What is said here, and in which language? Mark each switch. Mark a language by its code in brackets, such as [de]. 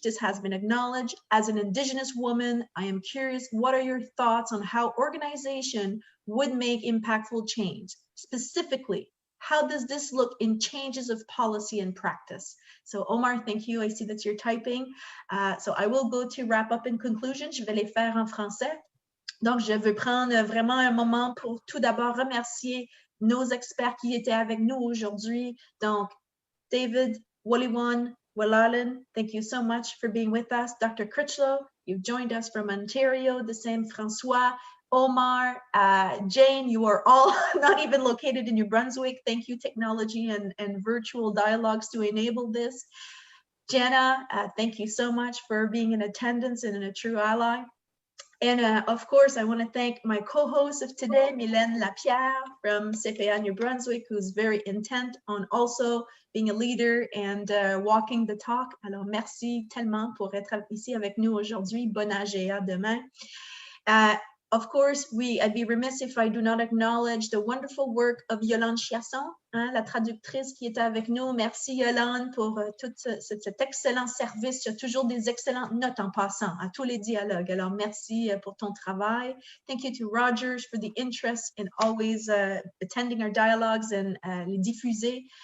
[en] This has been acknowledged. As an Indigenous woman, I am curious, what are your thoughts on how organization would make impactful change? Specifically, how does this look in changes of policy and practice? So Omar, thank you. I see that you're typing. So I will go to wrap up in conclusion. [fr] Je vais les faire en français. Donc, je veux prendre vraiment un moment pour tout d'abord remercier nos experts qui étaient avec nous aujourd'hui. [en] Donc, David, Waliwan, Walalan, thank you so much for being with us. Dr. Critchlow, you've joined us from Ontario. The same Francois, Omar, Jane, you are all not even located in New Brunswick. Thank you, technology and virtual dialogues to enable this. Jenna, thank you so much for being in attendance and a true ally. And of course, I want to thank my co-host of today, Mylène Lapierre from CPA New Brunswick, who's very intent on also being a leader and walking the talk. [fr] Alors, merci tellement pour être ici avec nous aujourd'hui. Bon AGA demain. [en] Of course, I'd be remiss if I do not acknowledge the wonderful work of Yolande Chiasson, [fr] la traductrice qui était avec nous. Merci Yolande pour tout cet excellent service. Tu as toujours des excellentes notes en passant à tous les dialogues. Alors, merci pour ton travail. [en] Thank you to Rogers for the interest in always attending our dialogues and [fr] les diffuser.